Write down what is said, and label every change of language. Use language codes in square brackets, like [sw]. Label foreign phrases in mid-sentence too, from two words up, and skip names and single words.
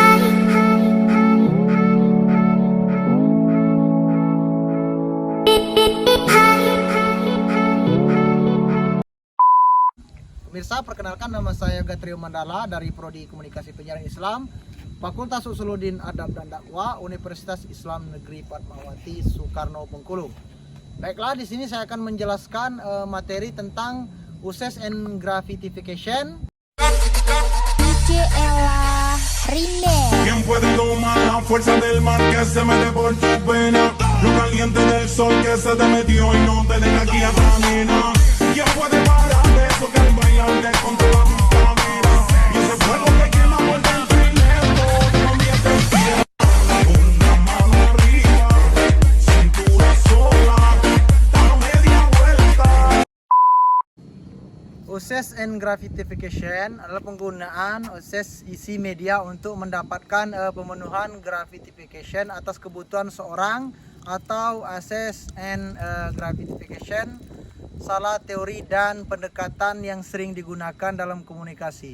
[id] Pemirsa, perkenalkan nama saya Yoga Trio Mandala dari Prodi Komunikasi Penyiaran Islam, Fakultas Usuluddin Adab dan Dakwah, Universitas Islam Negeri Fatmawati Soekarno Bengkulu. Baiklah, di sini saya akan menjelaskan materi tentang [en] USES and Graffitification. [es] Ella Remix. ¿Quién puede tomar la fuerza del mar que se mete por tu pena? Lo caliente del sol que se te metió y no te deja aquí atrás, nena. ¿Quién puede parar eso que el bailante controla tu cabeza? Y ese fuego que quema por dentro y lento te convierte en piedra. Una mano arriba, cintura sola, da media vuelta. [en] USES and Graffitification [id] adalah penggunaan USES isi media untuk mendapatkan pemenuhan graffitification atas kebutuhan seorang, atau [en] USES and Graffitification [id] salah teori dan pendekatan yang sering digunakan dalam komunikasi.